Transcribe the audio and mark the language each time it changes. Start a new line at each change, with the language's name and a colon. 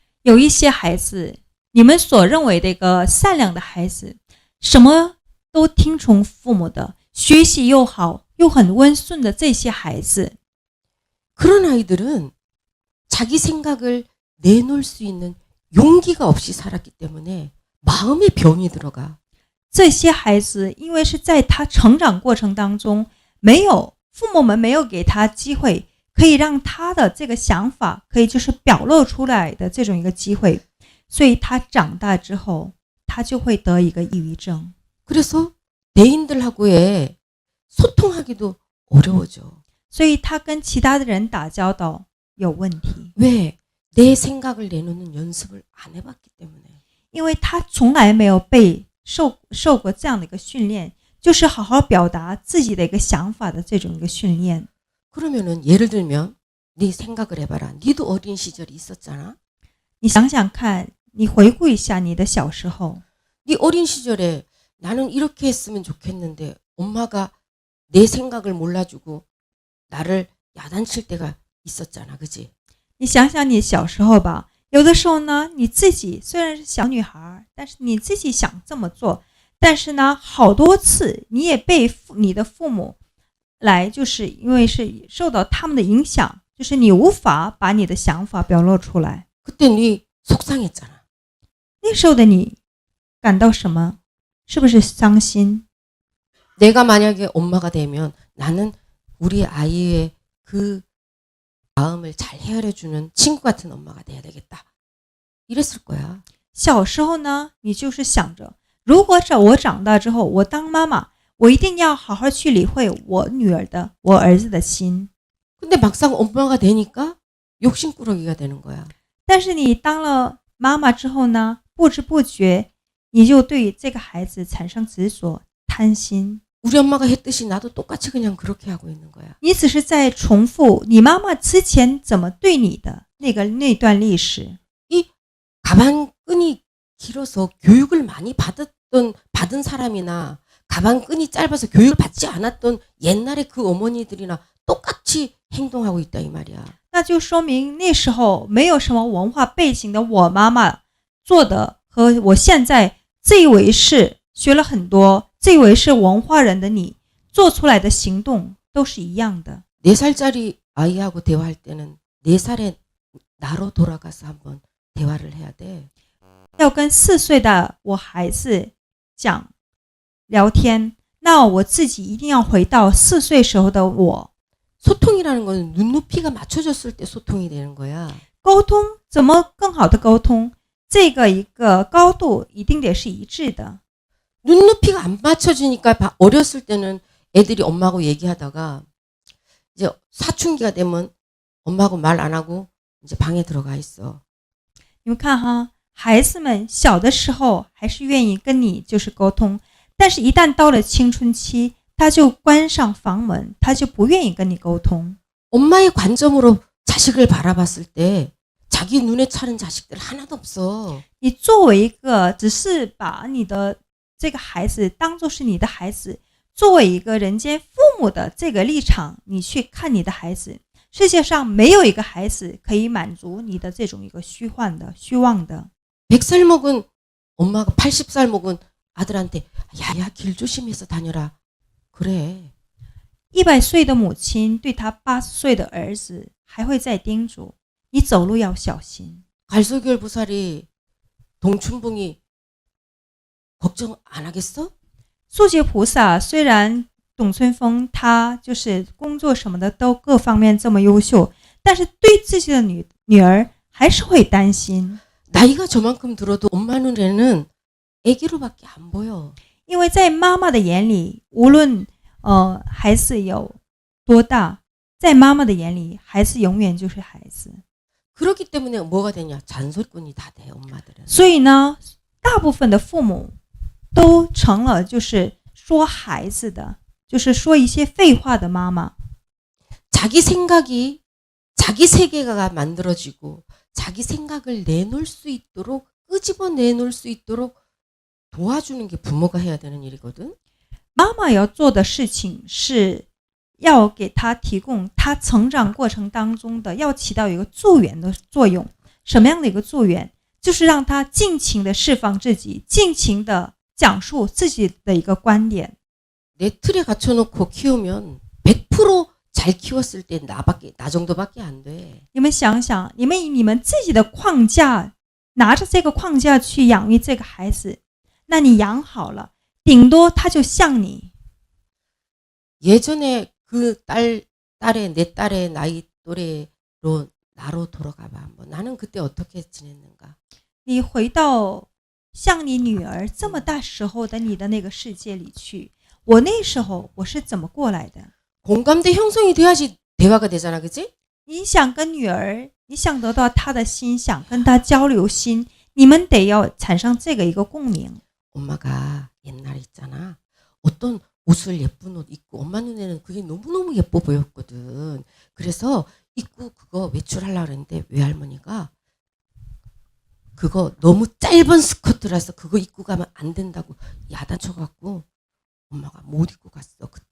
Chinese: 有一些孩子，你们所认为的一个善良的孩子，什么都听从父母的，学习又好，又很温顺的这些孩子，
Korean: 그런 아이들은 자기 생각을 내놓을 수 있는 용기가 없이 살았기 때문에 마음에 병이 들어가.
Chinese: 这些孩子因为是在他成长过程当中，父母们没有给他机会，可以让他的这个想法可以就是表露出来的这种一个机会，所以他长大之后，他就会得一个抑郁症。
Korean: 그래서 대인들하고의 소통하기도 어려워져.
Chinese: 所以他跟其他的人打交道有问题，
Korean: 왜? 내 생각을 내놓는 연습을 안 해봤기 때문에.
Chinese: 因为他从来没有被受过这样的一个训练，就是好好表达自己的一个想法的这种一个训练。
Korean: 그러면은 예를 들면 네 생각을 해봐라. 니도 어린 시절이 있었잖아.
Chinese: 你想想看，你回顾一下你的小时候，
Korean: 네 어린 시절에 나는 이렇게 했으면 좋겠는데 엄마가 내 생각을 몰라주고 나를 야단칠 때가 있었잖아. 그지?
Chinese: 你想想你小时候吧，有的时候呢，你自己虽然是小女孩，但是你自己想这么做，但是呢，好多次你也被你的父母来，就是因为是受到他们的影响，就是你无法把你的想法表露出来。
Korean: 그때 네 속상했잖아.
Chinese: 那时候的你感到什么？是不是伤心？
Korean: 내가 만약에 엄마가 되면 나는 우리 아이의 그 마음을 잘 헤아려주는 친구 같은 엄마가 돼야 되겠다. 이랬을 거야.
Chinese: 小时候呢，你就是想着，如果我长大之后，我当妈妈，我一定要好好去理会我女儿的、我儿子的心。
Korean: 근데 막상 엄마가 되니까 욕심꾸러기가 되는 거야.
Chinese: 但是你当了妈妈之后呢，不知不觉你就对这个孩子产生执着、贪心。
Korean: 우리 엄마가 했듯이 나도 똑같이 그냥 그렇게 하고 있는 거야.
Chinese: 你只是在重复你妈妈之前怎么对你的那段历史。
Korean: 이 가방끈이 길어서 교육을 많이 받은 사람이나 가방끈이 짧아서 교육을 받지 않았던 옛날에 그 어머니들이나 똑같이 행동하고 있다 이 말이야.
Chinese: 那就说明那时候没有什么文化背景的我妈妈做的和我现在自以为是学了很多自以为是文化人的你做出来的行动都是一样的。
Korean: 4살짜리 아이하고 대화할 때는 4살의 나로 돌아가서 한번 대화를 해야 돼.
Chinese: 要跟4岁的我孩子讲聊天，那我自己一定要回到4岁时候的我。
Korean: 소통이라는 건 눈높이가 맞춰졌을 때 소통이 되는 거야.
Chinese: 沟通怎么更好的沟通？这个一个高度一定得是一致的。
Korean: 눈높이가 안 맞춰지니까 어렸을 때는 애들이 엄마하고 얘기하다가 이제 사춘기가 되면 엄마하고 말 안 하고 이제 방에 들어가 있어.
Chinese: 你们看哈，孩子们小的时候还是愿意跟你就是沟通，但是一旦到了青春期，他就关上房门，他就不愿意跟你沟通。
Korean: 엄마의 관점으로 자식을 바라봤을 때 자기 눈에 차는 자식들 하나도 없어.
Chinese: 你作为一个只是把你的这个孩子当作是你的孩子，作为一个人间父母的这个立场，你去看你的孩子，世界上没有一个孩子可以满足你的这种一个虚幻的、虚妄的。
Korean: 100살 먹은 엄마가 80살 먹은 아들한테 야야 길 조심해서 다녀라. 그래.
Chinese: 100岁的母亲对他80岁的儿子还会再叮嘱你走路要小心。
Korean: 갈소결 보살이 동춘봉이 걱정 안 하겠어?
Chinese: 素觉菩萨虽然董春风他就是工作什么的都各方面这么优秀，但是对自己的女儿还是会担心。
Korean: 나이가 저만큼 들어도 엄마 눈에는 애기로밖에 안 보여.
Chinese: 因为在妈妈的眼里，无论孩子有多大，在妈妈的眼里，孩子永远就是孩子。
Korean: 그렇기 때문에 뭐가 되냐? 잔소리꾼이 다 돼, 엄마들은.
Chinese: 所以呢，大部分的父母都成了就是说孩子的，就是说一些废话的妈妈。
Korean: 자기 생각이 자기 세계가 만들어지고 자기 생각을 내놓을 수 있도록 끄집어 내놓을 수 있도록 도와주는 게 부모가 해야 되는 일이거든.
Chinese: 妈妈要做的事情是要给他提供他成长过程当中的，要起到一个助缘的作用。什么样的一个助缘？就是让他尽情的释放自己，尽情的讲述自己的一个观点。
Korean: 내 틀에 갖춰놓고 키우면 100% 잘 키웠을 때 나 정도밖에 안 돼.
Chinese: 你们想想，你们自己的框架，拿着这个框架去养育这个孩子，那你养好了，顶多他就像你。
Korean: 예전에 그 내 딸의 나이 또래로 나로 돌아가봐 한번. 나는 그때 어떻게 지냈는가?
Chinese: 你回到像你女儿这么大时候的你的那个世界里去，我那时候我是怎么过来的？
Korean: 공감대 형성이 돼야지 대화가 되잖아, 그치?
Chinese: 你想跟女儿，你想得到她的心，想跟她交流心，你们得要产生这个一个共鸣。
Korean: 엄마가 옛날에 있잖아. 어떤 옷을 예쁜 옷 입고 엄마 눈에는 그게 너무너무 예뻐 보였거든. 그래서 입고 그거 외출하려고 그랬는데 외할머니가 그거 너무 짧은 스커트라서 그거 입고 가면 안 된다고 야단쳐갖고 엄마가 못 입고 갔어.